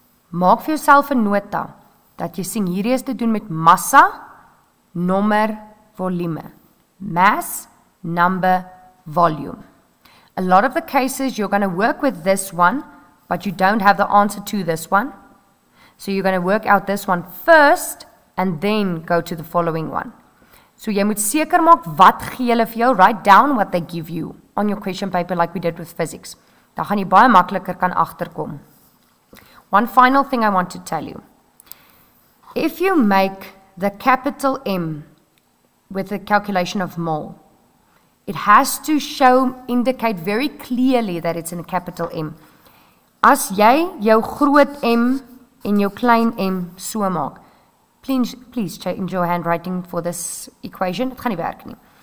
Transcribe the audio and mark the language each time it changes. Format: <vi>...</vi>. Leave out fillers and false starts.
<af>Maak vir jouself 'n nota, dat jy sien hierdie is te doen met massa, nommer, volume.</af> <en>Mass, number, volume. A lot of the cases you're going to work with this one, but you don't have the answer to this one. So you're going to work out this one first, and then go to the following one.</en> <af>So jy moet seker maak wat gee hulle vir jou,</af> <en>write down what they give you on your question paper like we did with physics.</en> <af>Dan gaan jy baie makliker kan agterkom.</af> <en>One final thing I want to tell you. If you make the capital M with the calculation of mole, it has to indicate very clearly that it's in a capital M.</en> <af>As jy jou groot M en jou klein m so maak,</af> <en>please change your handwriting for this equation.</en> <af>Het gaan nie werk nie.</af>